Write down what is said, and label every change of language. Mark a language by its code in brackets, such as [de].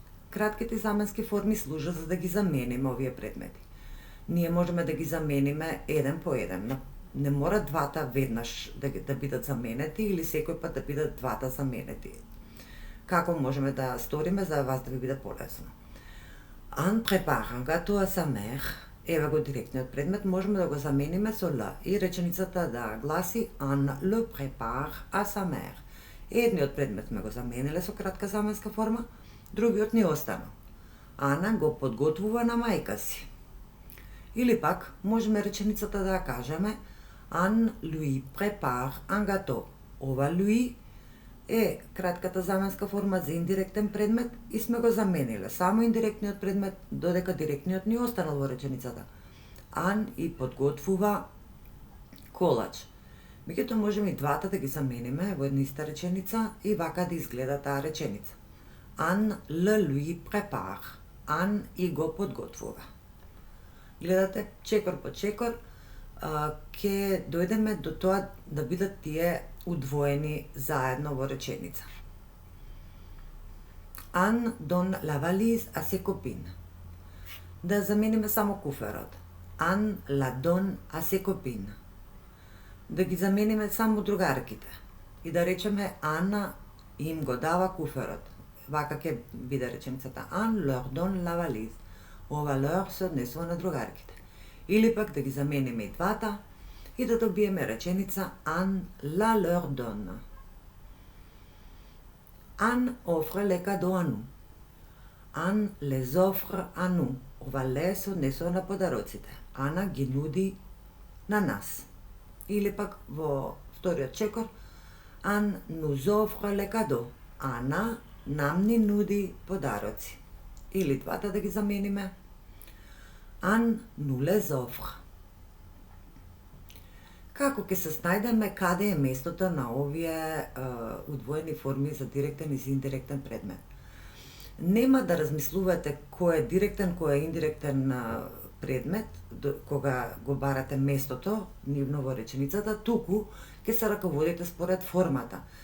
[mk] Кратките заменски форми служат за да ги замениме овие предмети. Ние можеме да ги замениме еден по еден. Не мора двата веднаш да бидат заменети или секој пат да бидат двата заменети. Како можеме да сториме за вас да ви биде полесно? [fr] Ан prépare un gâteau à sa mère. [mk] Еве го директниот предмет, можеме да го замениме со л и реченицата да гласи [fr] Ан le prépare à sa mère. [mk] Едниот предмет сме го замениле со кратка заменска форма, другиот ни останал. Ана го подготвува на мајка си. Или пак, можеме реченицата да кажеме [fr] Ан lui prépare un gâteau. [mk] Ова lui е кратката заменска форма за индиректен предмет и сме го замениле. Само индиректниот предмет, додека директниот ни останал во реченицата. Ан и подготвува колач. Меѓутоа можеме и двата да ги замениме во една иста реченица и вака да изгледа таа реченица. [fr] Ан le lui prépare. [mk] Ан и го подготвува. Гледате, чекор по чекор, ќе дојдеме до тоа да бидат тие удвоени заедно во реченица. [fr] Ан donne la valise à ses copines. [mk] Да замениме само куферот. [fr] Ан la donne à ses copines. [mk] Да ги замениме само другарките. И да речеме Ана им го дава куферот. Вака ќе биде реченицата. [fr] Ан leur donne la valise. [mk] Ова leur се однесува на другарките. Или пак да ги замениме и двата и да добиеме реченица [fr] Ан la leur donne. Ан offre les cadeaux à nous. Ан les offre à nous. [mk] Ова ле се однесува на подароците. Ана ги нуди на нас. Или пак во вториот чекор. [fr] Ан nous offre les cadeaux. [mk] Ана нам ни нуди подароци. Или двата да ги замениме. [fr] Ан nous les offre. [mk] Како ќе се снајдеме каде е местото на овие удвоени форми за директен и за индиректен предмет? Нема да размислувате кој е директен, кој е индиректен предмет, кога го барате местото нивно во реченицата, туку ќе се раководите според формата.